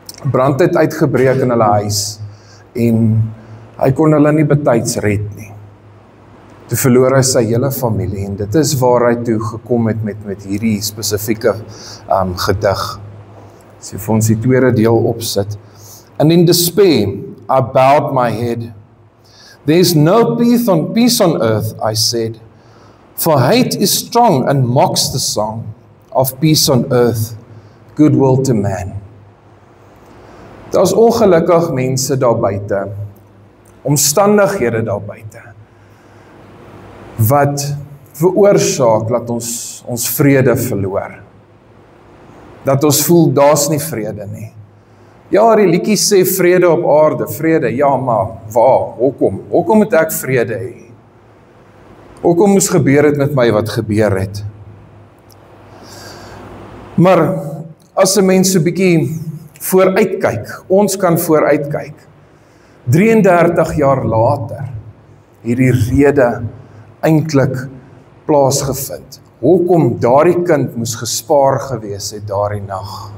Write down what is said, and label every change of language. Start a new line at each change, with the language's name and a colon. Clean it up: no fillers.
Afrikaans: Brand het uitgebreek in hulle huis en hy kon hulle nie betyds red nie. Toe verloor hy sy hele familie en dit is waar hy toe gekom het met hierdie spesifieke gedig. As jy vir ons die tweede deel opsit.
English: And in despair, I bowed my head. There is no peace on earth, I said, for hate is strong and mocks the song of peace on earth, goodwill to man.
Afrikaans: Daar's ongelukkig mense daar buite, omstandighede daar buite, wat veroorsaak dat ons vrede verloor. Dat ons voel, daar's nie vrede nie. Ja, die liedjie sê vrede op aarde, vrede, ja, maar waar, hoekom? Hoekom moet ek vrede hê? Hoekom moes gebeur het met my wat gebeur het? Maar as 'n mens so 'n bietjie vooruitkyk, ons kan vooruitkyk, 33 jaar later, hierdie rede eintlik plaasgevind. Hoekom daardie kind moes gespaar gewees het daardie nag?